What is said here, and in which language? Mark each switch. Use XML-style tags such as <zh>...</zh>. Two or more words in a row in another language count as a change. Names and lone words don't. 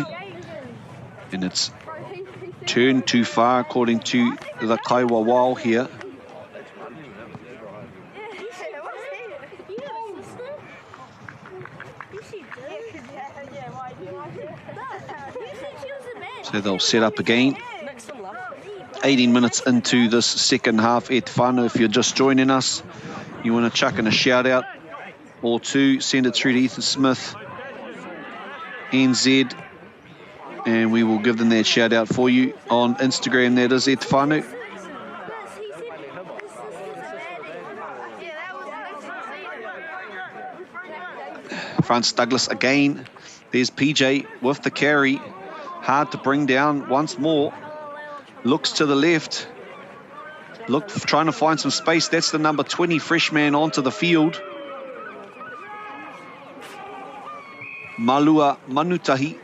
<en>And it's turned too far according to the Kaiwa Wao here. So they'll set up again. 18 minutes into this second half.</en> <mi>E te whānau,</mi> <en>if you're just joining us, you want to chuck in a shout out or two, send it through to Ethan Smith, NZ, and we will give them that shout out for you on Instagram. That is</en> <mi>E te whānau.</mi> <en>Francis Douglas again. There's PJ with the carry. Hard to bring down once more. Looks to the left. Trying to find some space. That's the number 20 freshman onto the field. Malua Manutahi.</en>